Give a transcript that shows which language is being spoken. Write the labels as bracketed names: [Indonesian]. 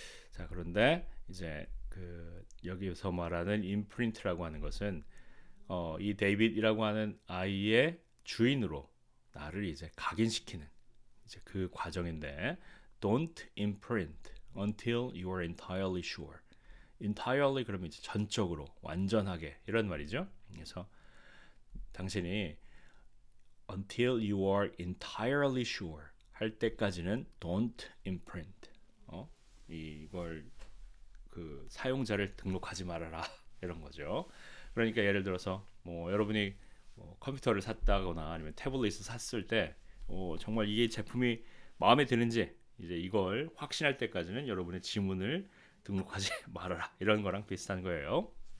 [Korean] 자, 그런데 이제 그 여기서 말하는 임프린트라고 하는 것은 이 데이빗이라고 하는 아이의 주인으로 나를 이제 각인시키는 이제 그 과정인데 [English] don't imprint until you are entirely sure. [Korean] entirely 그러면 이제 전적으로 완전하게 이런 말이죠. 그래서 당신이 [English] until you are entirely sure [Korean] 할 때까지는 [English] don't imprint. [Korean] 이걸 그 사용자를 등록하지 말아라 이런 거죠. 그러니까 예를 들어서 뭐 여러분이 뭐 컴퓨터를 샀다거나 아니면 태블릿을 샀을 때 정말 이게 제품이 마음에 드는지 이제 이걸 확신할 때까지는 여러분의 지문을 등록하지 말아라 이런 거랑 비슷한 거예요.